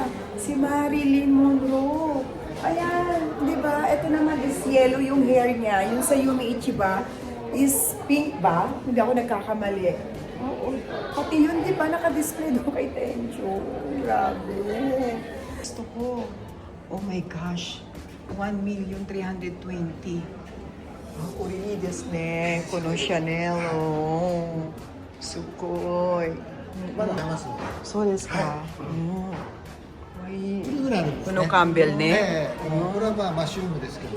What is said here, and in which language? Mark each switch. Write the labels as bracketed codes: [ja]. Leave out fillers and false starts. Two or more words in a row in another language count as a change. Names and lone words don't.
[tl] Si Marilyn Monroe. Ayan, di ba? Ito naman is yellow yung hair niya. Yung sa Yumi Ichiba is pink ba? Hindi ako nagkakamali. Oo. Pati yun, di ba? Naka-display doon kay Tencho. Grabe. Gusto ko. [en] Oh my gosh. 1,320,000. [ja] 売り です ね. Kono Chanel. Oh. すごい. まだ出ます。そうですか。うん。いい。いくぐらいあるんですね。このカンベルね。ええこれはまあマッシュルームですけど。